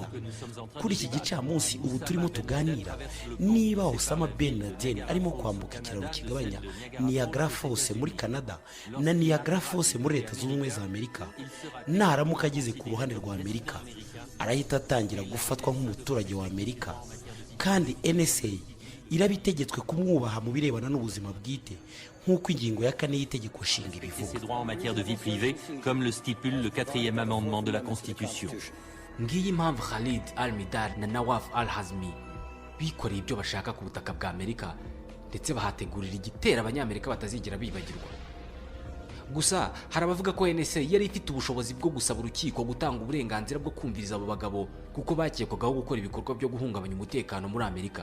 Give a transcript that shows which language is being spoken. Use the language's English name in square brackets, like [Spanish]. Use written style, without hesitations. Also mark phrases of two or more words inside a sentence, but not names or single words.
[Kinyarwanda] Kuri iki gicamunsi ubu turimo tuganira, niba Osama bin Laden arimo kwambuka ikiraro kigabanya Niagara Falls muri Canada na Niagara Falls muri Leta Zunze Ubumwe za Amerika, naramuka ageze ku ruhande rwa Amerika arahita atangira gufatwa nk'umuturage wa Amerika, kandi NSA irabitegetswe kumwubaha mu birebana n'ubuzima bwite nk'uko ingingo ya 4 y'itegeko nshinga ibivuga. [French] Ses droits en matière de vie privée, comme le stipule le 4e amendement de la Constitution. [Kinyarwanda] Ngiyi impamvu Khalid Al-Midar na Nawaf Al-Hazmi bikoreye ibyo bashaka ku butaka bwa Amerika, ndetse bahategurira igitera abanyamerika batazigera bibagirwa. Gusa hari abavuga ko NSA yari ifite ubushobozi bwo gusaba urukiko gutanga uburenganzira bwo kumviriza abo bagabo kuko bakekwagaho gukora ibikorwa byo guhungabanya umutekano muri Amerika.